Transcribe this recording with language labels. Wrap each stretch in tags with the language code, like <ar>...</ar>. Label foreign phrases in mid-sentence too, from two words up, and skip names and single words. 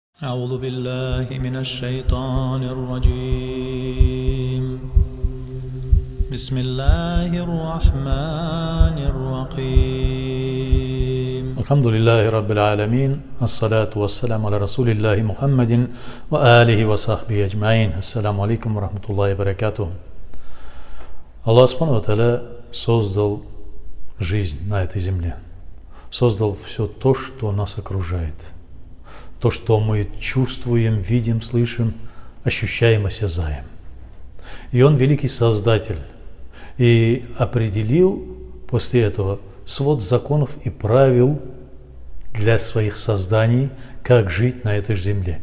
<ar>أعوذ بالله من الشيطان الرجيم بسم الله الرحمن الرحيم الحمد لله رب العالمين الصلاة والسلام على رسول الله محمد وآله وصحبه أجمعين. السلام عليكم ورحمة الله وبركاته. الله سبحانه وتعالى</ar> <ru>создал жизнь на этой земле, создал все то, что нас окружает, то, что мы чувствуем, видим, слышим, ощущаем, осязаем. И Он великий Создатель, и определил после этого свод законов и правил для своих созданий, как жить на этой земле.</ru>